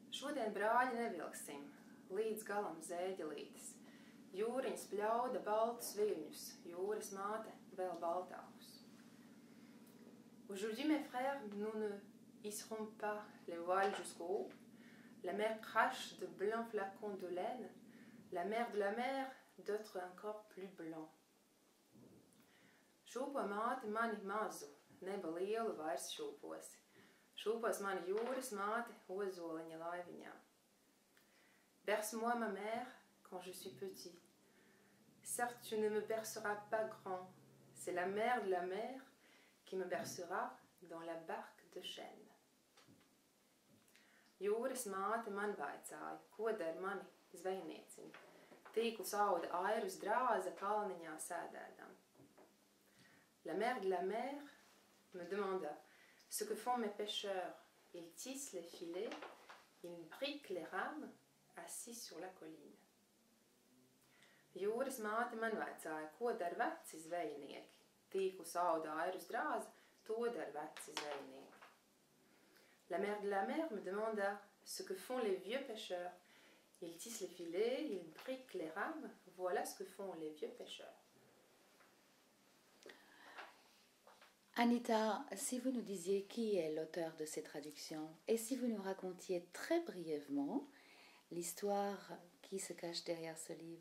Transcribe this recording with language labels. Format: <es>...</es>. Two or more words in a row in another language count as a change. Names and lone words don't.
<lv>Šodien brāļi nevilksim, līdz galam zēģelītes. Jūriņas pļauda baltus viļņus, jūras māte vēl baltākus.</lv> <fr>Aujourd'hui, mes frères, nous ne hisserons pas les voiles jusqu'au haut. La mer crache de blancs flacons de laine, la mer de la mer, d'autres encore plus blancs.</fr> <lv>Šūpo māte mani mazu, neba lielu vairs šūposi. Šūpos mani jūras māte ozoliņa laiviņā.</lv> <fr>Berce-moi ma mère quand je suis petit. Certes, tu ne me berceras pas grand, c'est la mère de la mer qui me bercera dans la barque de chêne.</fr> <lv>Jūras māte man vaicāja, ko der mani zvejnieciņa. Tīklus auda airus drāza kalniņā sēdēdam.</lv> <fr>La mère de la mer me demanda ce que font mes pêcheurs. Ils tissent les filets, ils briquent les rames, assis sur la colline.</fr> <lv>Jūras māte man vaicāja, ko der veci zvejnieki. Tīklus auda airus drāza, to der veci zvejnieki.</lv> <fr>La mère de la mer me demanda ce que font les vieux pêcheurs. Ils tissent les filets, ils briquent les rames. Voilà ce que font les vieux pêcheurs. Anita, si vous nous disiez qui est l'auteur de ces traductions et si vous nous racontiez très brièvement l'histoire qui se cache derrière ce livre.</fr>